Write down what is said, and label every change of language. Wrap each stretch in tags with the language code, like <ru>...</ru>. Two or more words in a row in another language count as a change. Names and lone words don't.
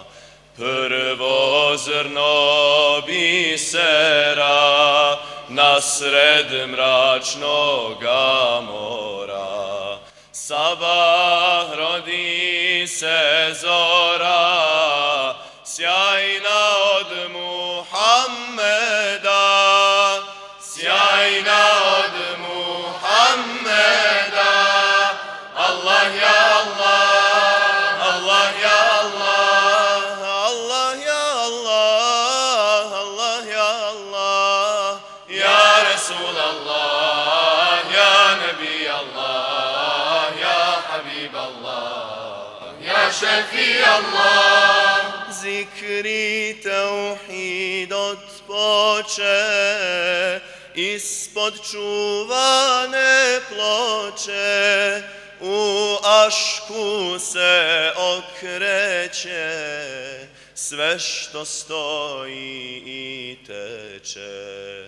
<bs>Prvo zrno bisera nasred mračnoga mora, sabah rodi se zora, sjajna od Muhammeda, sjajna od Muhammeda.</bs> <ar>الله يا الله، الله يا الله، الله يا الله، الله يا الله، يا رسول الله، يا نبي الله، يا حبيب الله، يا شافي الله.</ar> <bs>Zikri tauhid otpoče ispod čuvane ploče, u ašku se okreće sve što stoji i teče.</bs>